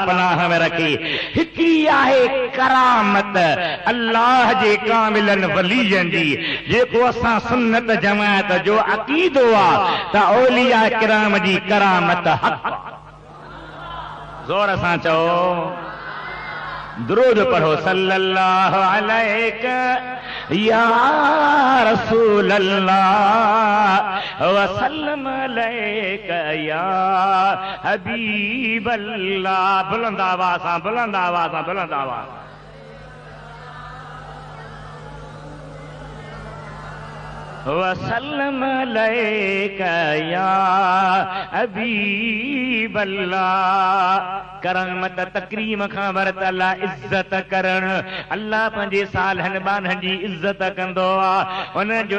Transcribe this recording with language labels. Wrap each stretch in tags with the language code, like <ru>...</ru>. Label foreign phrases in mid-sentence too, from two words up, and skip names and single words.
<sd>पनाह में रखे हिकिड़ी आहे करामत अल्लाह जे कामिलन वलीयनि जी जेको असां सुन्नत जमात जो अक़ीदो आहे त औलिया किराम जी करामत हक़ जोर सां चओ दुरूद पढ़ो</sd> <ar>صلى الله عليه يا رسول الله وسلم عليك يا حبيب الله</ar> <sd>बुलंद आवाज़ सां बुलंद आवाज़ सां बुलंद आवाज़</sd> <ar>وسلم عليك يا حبيب الله</ar> <sd>करामत तकरीम खां वरतला इज्जत करण अल्लाह पंहिंजे सालहनि ॿारनि जी इज्जत कंदो आहे उन्हनि जो</sd>